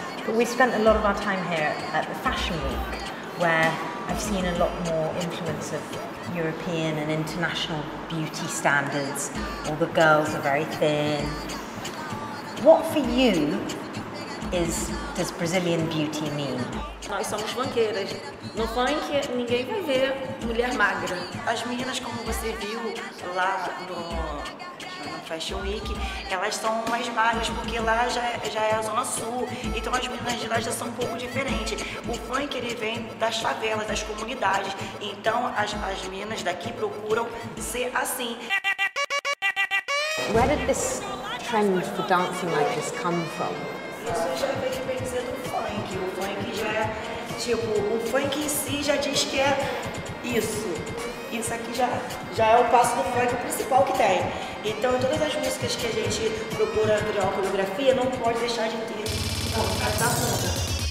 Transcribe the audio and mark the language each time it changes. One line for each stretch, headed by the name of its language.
English: But we spent a lot of our time here at the Fashion Week, where I've seen a lot more influence of European and international beauty standards. All the girls are very thin. What for you does Brazilian beauty mean?
Portuguese: Nós somos funkeiras. No funk, ninguém vai ver mulher magra. As meninas, como você viu lá no Fashion Week, elas são mais magras, porque lá já é a Zona Sul. Então as meninas de lá já são um pouco diferentes. O funk, ele vem das favelas, das comunidades. Então as meninas daqui procuram ser assim.
English: Where did this trend for dancing like this come from?
Portuguese: Isso já vem dizer do funk. O funk já é, tipo, o funk em si já diz que é isso. Isso aqui já é o passo do funk principal que tem. Então, todas as músicas que a gente procura criar uma coreografia, não pode deixar de ter essa bunda.